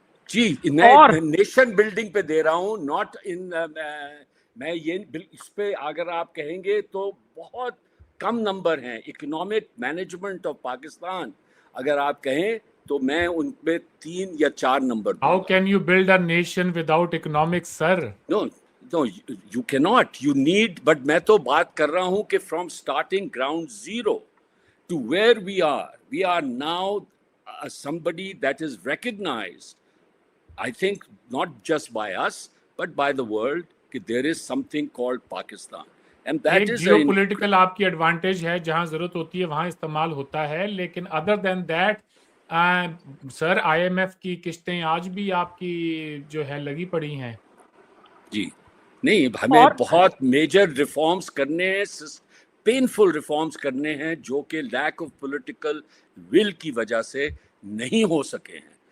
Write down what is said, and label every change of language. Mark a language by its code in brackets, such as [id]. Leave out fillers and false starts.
[ur] جی میں nation building پہ دے رہا ہوں، [en] Not in. [ur] میں یہ اس پہ اگر آپ کہیں گے تو بہت کم نمبر ہیں. اکنامک مینجمنٹ آف پاکستان اگر آپ کہیں تو میں ان پہ 3 یا 4 نمبر دوں گا. [en] How can you build a nation without economics, sir? No, you cannot. You need. But [ur] میں تو بات کر رہا ہوں کہ [en] from starting ground zero to where we are now somebody that is recognized, I think not just by us but by the world, کہ there is something called Pakistan. And that [ur] ایک [en] is [ur] Jio political آپ کی advantage ہے، جہاں ضرورت ہوتی ہے وہاں استعمال ہوتا ہے. لیکن [en] other than that sir, [ur] I am F کی قسطیں آج بھی آپ کی جو ہے لگی پڑی ہیں. جی نہیں، ہمیں بہت میجر ریفارمز کرنے ہیں، پینفل ریفارمز کرنے ہیں، جو کہ لیک آف پولیٹیکل ول کی وجہ سے نہیں ہو سکے ہیں.